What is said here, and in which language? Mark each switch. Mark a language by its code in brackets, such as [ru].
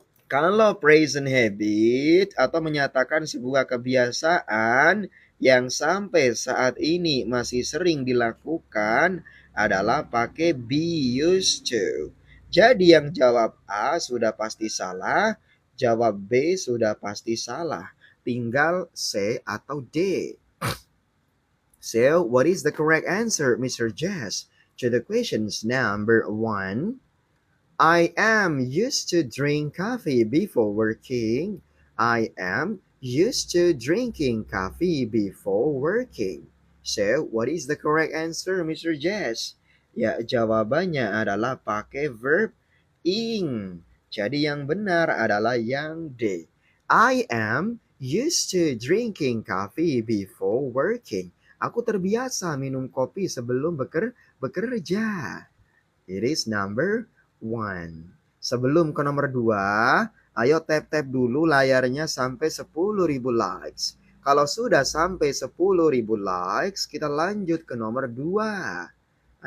[id] Kalau present habit atau menyatakan sebuah kebiasaan yang sampai saat ini masih sering dilakukan adalah pakai be used to. Jadi yang jawab A sudah pasti salah, jawab B sudah pasti salah. Tinggal C atau D. [en] So, what is the correct answer, Mr. Jess, to the questions number 1? I am used to drink coffee before working. I am used to drinking coffee before working. So, what is the correct answer, Mr. Jess? [id] Ya, jawabannya adalah pakai verb ing. Jadi yang benar adalah yang D. [en] I am used to drinking coffee before working. [id] Aku terbiasa minum kopi sebelum bekerja. [en] It is number 1. [id] Sebelum ke nomor 2, ayo tap-tap dulu layarnya sampai 10.000 likes. Kalau sudah sampai 10.000 likes, kita lanjut ke nomor 2.